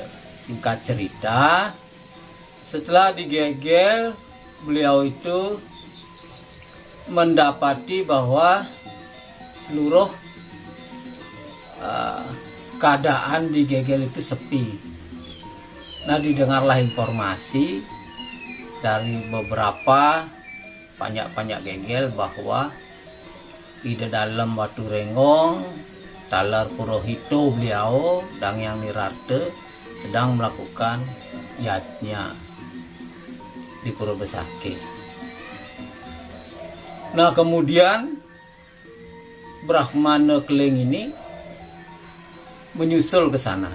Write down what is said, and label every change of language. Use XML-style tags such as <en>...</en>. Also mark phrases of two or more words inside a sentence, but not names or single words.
<id>Singkat cerita, setelah di Gegel beliau itu mendapati bahwa seluruh keadaan di Gegel itu sepi. Nah, didengarlah informasi dari beberapa panyak-panyak Gegel bahwa di dalam Watu Renggong, Talar Purohito beliau, Dangyang Nirarte sedang melakukan yatnya di Pura Besakih. Nah, kemudian Brahmana Keling ini menyusul ke sana.</id>